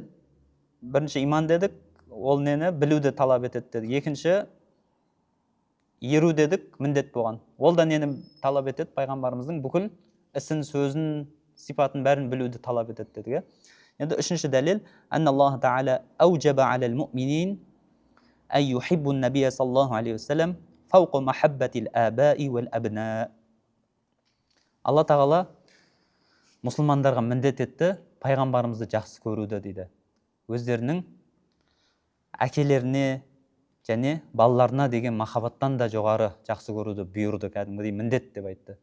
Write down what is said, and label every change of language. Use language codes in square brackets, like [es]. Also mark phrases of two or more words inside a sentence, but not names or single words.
[kk] Бірінші иман дедік, ол нені білуді талап етеді дедік. Екінші еру дедік, міндет болған. Ол да нені талап етеді? Пайғамбарымыздың бүкіл ісін, сөзін, сипатын бәрін білуді талап етеді дедік. Енді үшінші дәлел, [ar] أن الله تعالى أوجب على المؤمنين أن يحبوا النبي صلى الله عليه وسلم فوق محبة الآباء والأبناء. [kk] Алла тағала мұсылмандарға міндет етті пайғамбарымызды жақсы көруді дейді. Өздерінің әкелеріне және балаларына деген махаббаттан да жоғары жақсы көруді бұйырды, кәдімгідей міндет деп айтты.